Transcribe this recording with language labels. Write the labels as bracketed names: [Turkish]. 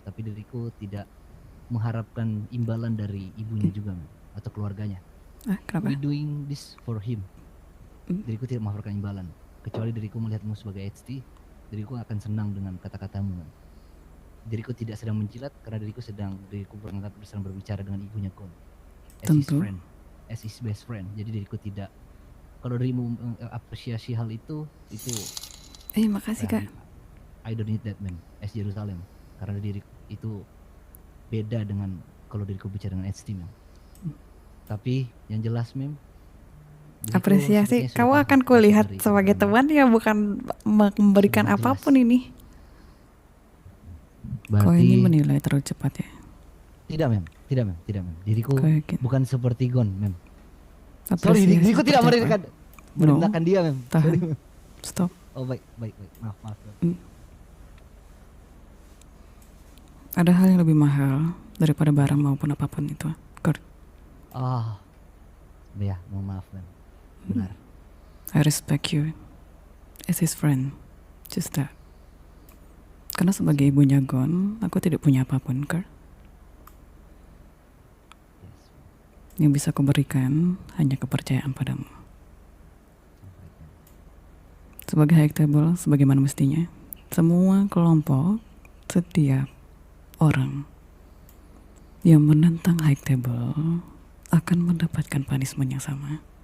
[Indonesian] Tapi diriku tidak mengharapkan imbalan dari ibunya juga mem, atau keluarganya. Kenapa? [English] We doing this for him. [Indonesian] Diriku tidak mengharapkan imbalan. Kecuali diriku melihatmu sebagai HT, diriku akan senang dengan kata-katamu. Diriku tidak sedang menjilat karena diriku sedang berbicara dengan ibunya Gon. [English] As his friend, as his best friend. [Indonesian] Jadi diriku tidak, kalau dirimu apresiasi hal itu makasih Kak. [English] I don't need that man, as Jerusalem. [Indonesian] Karena diriku itu beda dengan kalau diriku bicara dengan HT mem. Tapi yang jelas mem, apresiasi kamu akan kulihat sebagai teman ya, bukan memberikan apapun ini. Berarti, kau ini menilai terlalu cepat ya? Tidak mem. Diriku bukan seperti Gon mem. [English] Sorry, [Indonesian] diriku tidak merendahkan dia mem. Tahan. Stop. Oh baik. Maaf. Ada hal yang lebih mahal daripada barang maupun apapun itu, Kurt. Ya, mohon maaf mem. Benar. [English] I respect you as his friend, just that. [Indonesian] Karena sebagai ibunya Gon, aku tidak punya apapun, Kurt. Yang bisa kuberikan hanya kepercayaan padamu. Sebagai high table, sebagaimana mestinya, semua kelompok, setiap orang yang menentang high table akan mendapatkan punishment yang sama.